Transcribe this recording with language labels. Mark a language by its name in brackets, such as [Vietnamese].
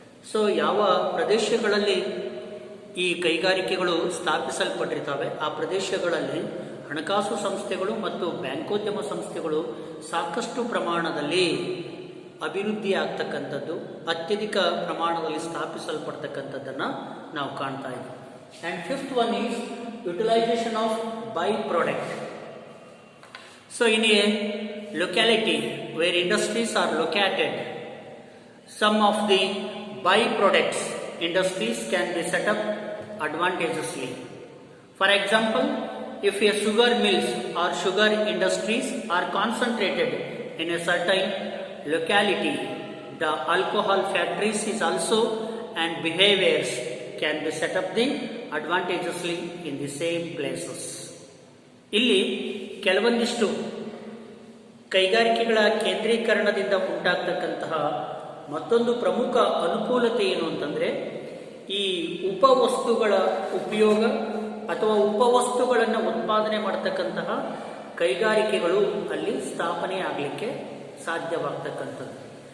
[Kannada] So ಯಾವ ಪ್ರದೇಶಗಳಲ್ಲಿ ಈ ಕೈಗಾರಿಕೆಗಳು ಸ್ಥಾಪಿಸಲ್ಪಟ್ಟಿರ್ತವೆ ಆ ಪ್ರದೇಶಗಳಲ್ಲಿ ಹಣಕಾಸು ಸಂಸ್ಥೆಗಳು ಮತ್ತು ಬ್ಯಾಂಕೋದ್ಯಮ ಸಂಸ್ಥೆಗಳು ಸಾಕಷ್ಟು ಪ್ರಮಾಣದಲ್ಲಿ ಅಭಿವೃದ್ಧಿ ಆಗ್ತಕ್ಕಂಥದ್ದು, ಅತ್ಯಧಿಕ ಪ್ರಮಾಣದಲ್ಲಿ ಸ್ಥಾಪಿಸಲ್ಪಡ್ತಕ್ಕಂಥದ್ದನ್ನು ನಾವು ಕಾಣ್ತಾ ಇದ್ದೀವಿ. [English] And fifth one is utilization of byproduct. So in a locality where industries are located, some of the byproducts industries can be set up advantageously. For example, if a sugar mills or sugar industries are concentrated in a certain locality, the alcohol factories is also and behaviors can be set up the advantageously in the same places. [Kannada] ಇಲ್ಲಿ ಕೆಲವೊಂದಿಷ್ಟು ಕೈಗಾರಿಕೆಗಳ ಕೇಂದ್ರೀಕರಣದಿಂದ ಉಂಟಾಗ್ತಕ್ಕಂತಹ ಮತ್ತೊಂದು ಪ್ರಮುಖ ಅನುಕೂಲತೆ ಏನು ಅಂತಂದರೆ, ಈ ಉಪವಸ್ತುಗಳ ಉಪಯೋಗ ಅಥವಾ ಉಪವಸ್ತುಗಳನ್ನು ಉತ್ಪಾದನೆ ಮಾಡತಕ್ಕಂತಹ ಕೈಗಾರಿಕೆಗಳು ಅಲ್ಲಿ ಸ್ಥಾಪನೆ ಆಗಲಿಕ್ಕೆ ಸಾಧ್ಯವಾಗ್ತಕ್ಕಂಥದ್ದು.